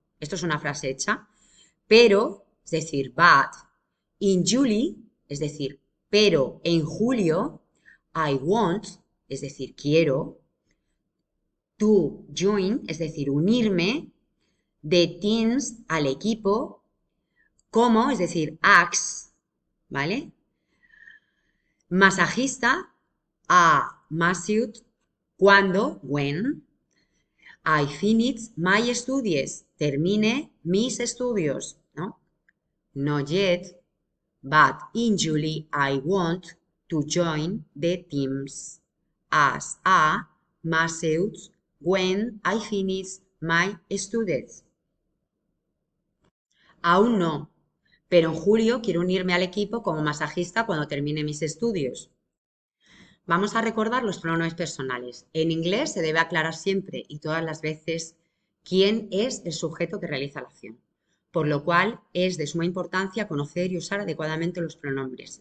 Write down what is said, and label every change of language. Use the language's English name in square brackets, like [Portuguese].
[Spanish] Esto es una frase hecha, pero, es decir, [English] but in July, [Spanish] es decir, pero en julio, [English] I want, [Spanish] es decir, quiero, [English] to join, [Spanish] es decir, unirme, [English] the teams [Spanish] al equipo, como, es decir, ax, ¿vale? [English] Masajista, a massage, cuando, when, I finish my studies, [Spanish] termine mis estudios, [English] ¿no? Not yet, but in July I want to join the teams as a massage when I finish my studies. [Spanish] Aún no, pero en julio quiero unirme al equipo como masajista cuando termine mis estudios. Vamos a recordar los pronombres personales. En inglés se debe aclarar siempre y todas las veces quién es el sujeto que realiza la acción, por lo cual es de suma importancia conocer y usar adecuadamente los pronombres.